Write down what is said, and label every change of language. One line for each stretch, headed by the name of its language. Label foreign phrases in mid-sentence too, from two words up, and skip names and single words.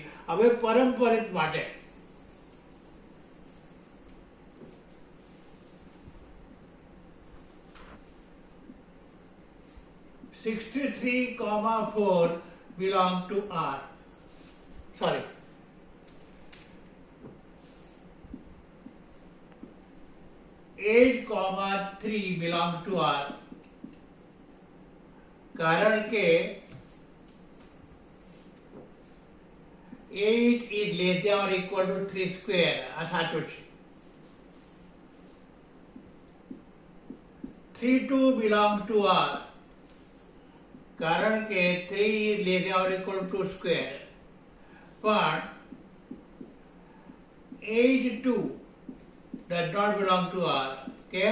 Gujarati: હવે પરંપરિત માટે 63,4
English: belong to R. Sorry. Eight comma 3 belong to R.
Gujarati: કારણ કે
English: 8 is less than or equal to 3 square.
Gujarati: આ સાચું છે.
English: 3 2 belong to R.
Gujarati: કારણ કે
English: 3 is less than or equal to 2 square. પણ 8 2 does not belong to R. કેમ?